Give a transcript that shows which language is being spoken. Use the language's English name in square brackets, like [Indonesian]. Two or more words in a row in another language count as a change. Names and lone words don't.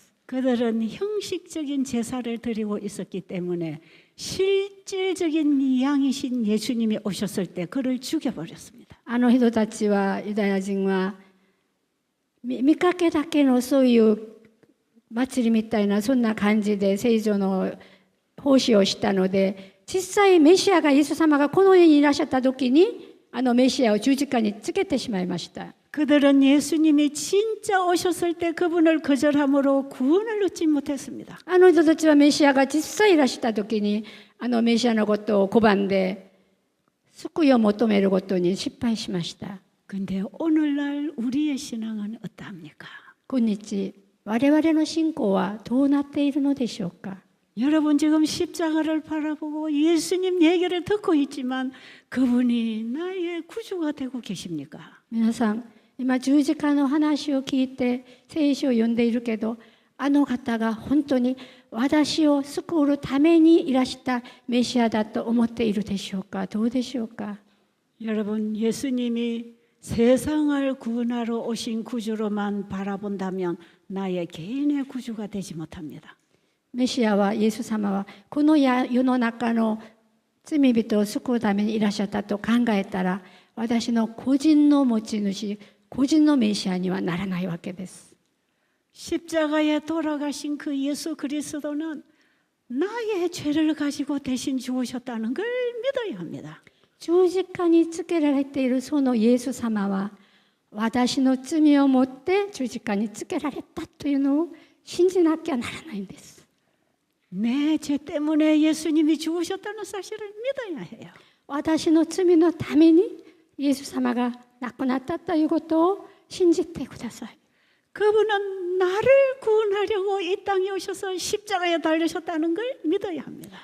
[Korean] 그들은 형식적인 제사를 드리고 있었기 때문에 실질적인 양이신 예수님이 오셨을 때 그를 죽여버렸습니다. [Japanese] あの人たちはユダヤ人は見かけだけのそういう祭りみたいなそんな感じで聖女の奉仕をしたので実際メシアがイエス様がこの世にいらっしゃった時にあのメシアを十字架につけてしまいました。 [Korean] 그들은 예수님이 진짜 오셨을 때 그분을 거절함으로 구원을 얻지 못했습니다. [Japanese] あの人たちはメシアが実際いらした時にあのメシアのことを拒んで救いを求めることに失敗しました。 [Korean] 근데 오늘날 우리의 신앙은 어떠합니까? [Japanese] 今日我々の信仰はどうなっているのでしょうか。 [Korean] 여러분 지금 십자가를 바라보고 예수님 얘기를 듣고 있지만 그분이 나의 구주가 되고 계십니까? [Japanese] 皆さん今十字架の話を聞いて聖書を読んでいるけどあの方が本当に私を救うためにいらしたメシアだと思っているでしょうか。どうでしょうか。 [Korean] 여러분 예수님이 세상을 구원하러 오신 구주로만 바라본다면 나의 개인의 구주가 되지 못합니다. [Japanese] メシアはイエス様はこの世の中の罪人を救うためにいらっしゃったと考えたら私の個人の持ち主個人のメシアにはならないわけです。 [Korean] 십자가에 돌아가신 그 예수 그리스도는 나의 죄를 가지고 대신 죽으셨다는 걸 믿어야 합니다. [Japanese] 十字架につけられているそのイエス様は私の罪を持って十字架につけられたというのを信じなきゃならないんです。 [Korean] 내 죄 때문에 예수님이 죽으셨다는 사실을 믿어야 해요. [Japanese] 私の罪のためにイエス様が亡くなったということを信じてください。 [Korean] 그분은 나를 구원하려고 이 땅에 오셔서 십자가에 달리셨다는 걸 믿어야 합니다.